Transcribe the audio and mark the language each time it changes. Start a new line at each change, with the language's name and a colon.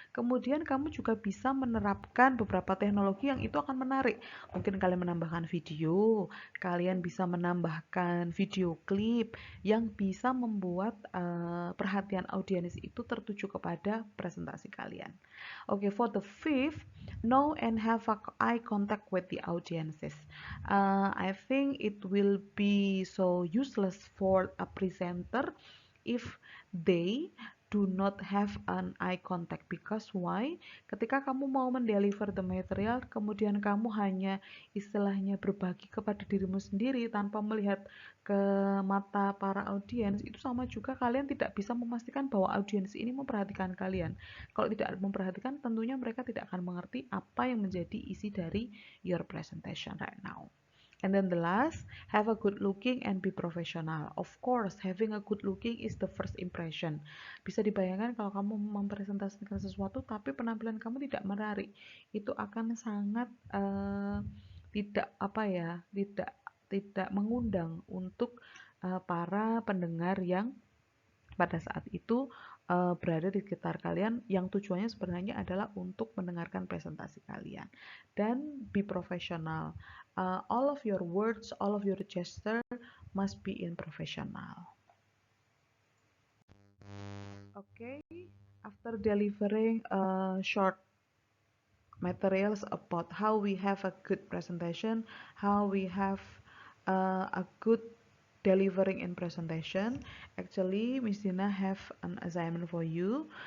Indonesian: Kemudian kamu juga bisa menerapkan beberapa teknologi yang itu akan menarik. Mungkin kalian menambahkan video, kalian bisa menambahkan video klip yang bisa membuat perhatian audiens itu tertuju kepada presentasi kalian.
English: Okay, for the fifth, know and have eye contact with the audiences. I think it will be so useless for a presenter if they do not have an eye contact, because why?
Indonesian: Ketika kamu mau mendeliver
English: the material,
Indonesian: kemudian kamu hanya istilahnya berbagi kepada dirimu sendiri tanpa melihat ke mata para audiens, itu sama juga kalian tidak bisa memastikan bahwa audiens ini memperhatikan kalian. Kalau tidak memperhatikan, tentunya mereka tidak akan mengerti apa yang menjadi isi dari
English: your presentation right now. And then the last, have a good looking and be professional. Of course, having a good looking is the first impression.
Indonesian: Bisa dibayangkan kalau kamu mempresentasikan sesuatu tapi penampilan kamu tidak menarik, itu akan sangat tidak apa ya, tidak mengundang untuk para pendengar yang pada saat itu berada di sekitar kalian, yang tujuannya sebenarnya adalah untuk mendengarkan presentasi kalian. Dan
English: be professional. All of your words, all of your gesture must be in professional. Okay, after delivering short materials about how we have a good presentation, how we have a good delivering in presentation, actually Miss Dina have an assignment for you.